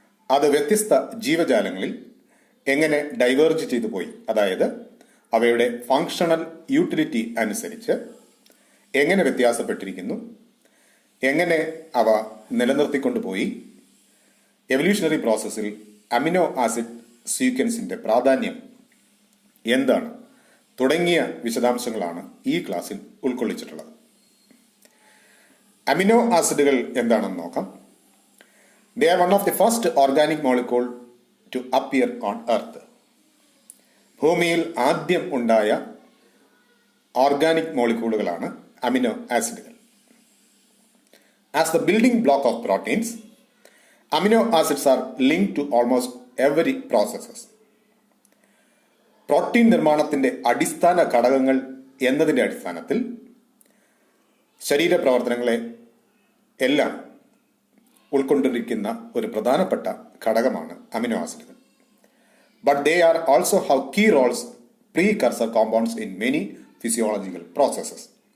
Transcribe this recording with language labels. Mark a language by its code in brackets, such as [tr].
[ml] അത് വ്യത്യസ്ത ജീവജാലങ്ങളിൽ എങ്ങനെ ഡൈവേർജ് ചെയ്തു പോയി, അതായത് അവയുടെ ഫങ്ഷണൽ യൂട്ടിലിറ്റി അനുസരിച്ച് എങ്ങനെ വ്യത്യാസപ്പെട്ടിരിക്കുന്നു, എങ്ങനെ അവ നിലനിർത്തിക്കൊണ്ടുപോയി, എവല്യൂഷണറി പ്രോസസ്സിൽ അമിനോ ആസിഡ് സീക്വൻസിന്റെ പ്രാധാന്യം എന്താണ് തുടങ്ങിയ വിശദാംശങ്ങളാണ് ഈ ക്ലാസ്സിൽ ഉൾക്കൊള്ളിച്ചിട്ടുള്ളത്. അമിനോ ആസിഡുകൾ എന്താണെന്ന് നോക്കാം. [en] They are one of the first organic molecule to appear on earth. [ml] ഭൂമിയിൽ ആദ്യം ഉണ്ടായ ഓർഗാനിക് മോളിക്യൂളുകളാണ് അമിനോ ആസിഡുകൾ. [en] As the building block of proteins, amino acids are linked to almost every processes. [ml] Protein നിർമ്മാണത്തിന്റെ അടിസ്ഥാന ഘടകങ്ങൾ എന്നതിന്റെ അടിസ്ഥാനത്തിൽ ശരീരപ്രവർത്തനങ്ങളെ എല്ലാം ഉൾക്കൊണ്ടിരിക്കുന്ന ഒരു പ്രധാനപ്പെട്ട ഘടകമാണ് അമിനോ ആസിഡുകൾ. [en] But they are also have key roles precursor compounds in many physiological processes.